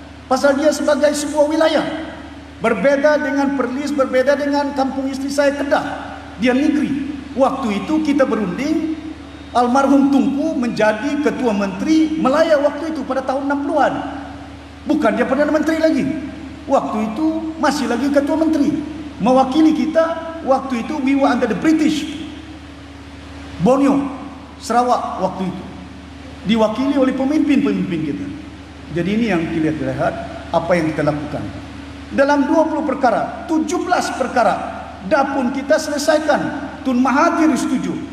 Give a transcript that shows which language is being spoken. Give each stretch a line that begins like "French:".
Malay: Pasal dia sebagai sebuah wilayah. Berbeda dengan Perlis, berbeda dengan kampung isteri saya Kedah. Dia negeri. Waktu itu kita berunding, almarhum Tunku menjadi ketua menteri Melaya waktu itu pada tahun 60-an. Bukan dia Perdana Menteri lagi. Waktu itu masih lagi ketua menteri. Mewakili kita waktu itu,
English: we were under the British.
Malay: Borneo, Sarawak waktu itu diwakili oleh pemimpin-pemimpin kita. Jadi ini yang kita lihat apa yang kita lakukan. Dalam 20 perkara, 17 perkara dah pun kita selesaikan. Tun Mahathir setuju.